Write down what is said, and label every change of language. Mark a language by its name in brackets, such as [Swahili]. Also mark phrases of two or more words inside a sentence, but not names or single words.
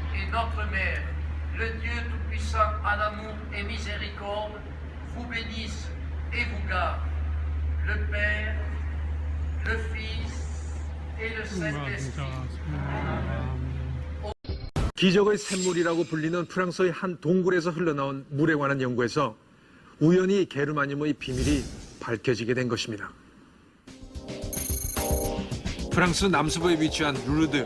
[French] notre Mère, le Dieu Tout-Puissant en amour et miséricorde, vous bénisse et vous garde, le Père, le Fils et le Saint-Esprit. [Korean] 기적의 샘물이라고 불리는 프랑스의 한 동굴에서 흘러나온 물에 관한 연구에서 우연히 게르마늄의 비밀이 밝혀지게 된 것입니다. 프랑스 남서부에 위치한 루르드.